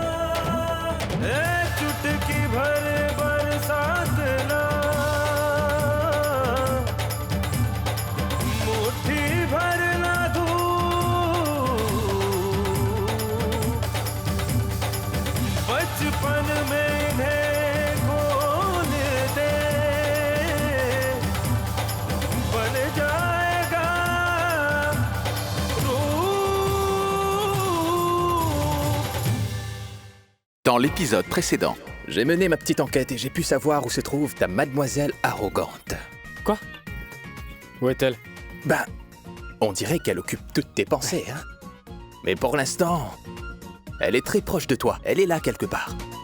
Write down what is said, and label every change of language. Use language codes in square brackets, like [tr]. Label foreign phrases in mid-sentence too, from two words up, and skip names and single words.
[hi] चुटकी भर बरसात ना, मुट्ठी भर ना धूप, बचपन में इन्हें खोल दे, बन जाएगा रूप। [fr] Dans l'épisode précédent, j'ai mené ma petite enquête et j'ai pu savoir où se trouve ta mademoiselle arrogante. Quoi? Où est-elle? Ben, on dirait qu'elle occupe toutes tes pensées, hein. Mais pour l'instant, elle est très proche de toi. Elle est là quelque part.